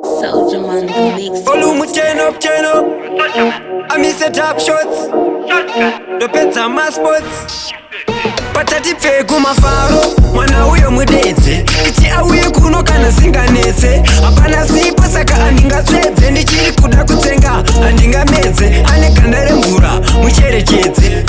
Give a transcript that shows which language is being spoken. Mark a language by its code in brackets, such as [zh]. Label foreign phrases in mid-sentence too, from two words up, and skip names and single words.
[en] Soldier Man, the mix. Volume turn up, turn up. I miss the top shots. [sn] Ndopedza ma sports. Patati pfe kumafaro. Mwana uyo mudedze. Ichi auye kuno kana singanetse. Hapana sipo saka handingatsvedze. Ndichiri kuda kutsenga, handingamedze. Ane ganda remvura, mucherekedze.